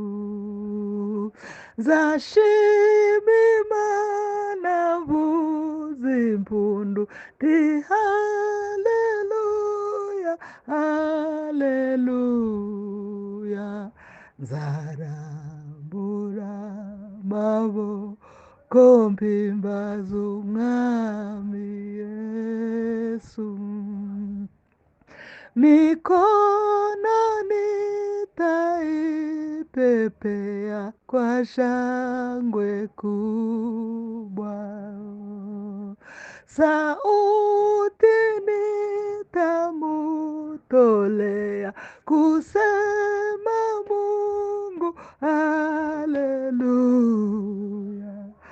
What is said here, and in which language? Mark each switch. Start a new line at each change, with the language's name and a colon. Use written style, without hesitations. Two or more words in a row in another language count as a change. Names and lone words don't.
Kinyarwanda: Nzashima Imana mvuza impundu ndi haleluya haleluya. Nzarambura amaboko mpimbaza umwami Yesu.
Swahili: Mikono nitaipepea kwa shangwe kubwa, sauti nitamutolea kusema Mungu haleluya.